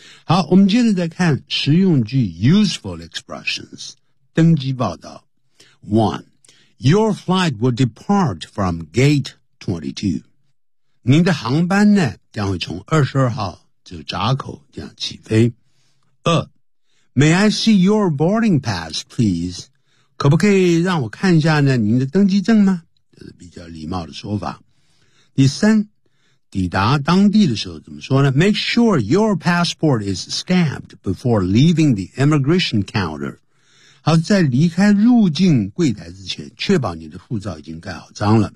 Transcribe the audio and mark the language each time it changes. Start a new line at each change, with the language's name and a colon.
Chinese: 好，我们接着再看实用句 ，
English: useful expressions，
Chinese: 登机报道 ，one。
English: Your flight will depart from gate 22.
Chinese: 您的航班呢将会从22号这个闸口这样起飞。
English: 二 ,May I see your boarding pass, please?
Chinese: 可不可以让我看一下呢您的登机证吗？这是比较礼貌的说法。第三，抵达当地的时候怎么说呢 ?
English: Make sure your passport is stamped before leaving the immigration counter.
Chinese: 好，在离开入境柜台之前，确保你的护照已经盖好章了。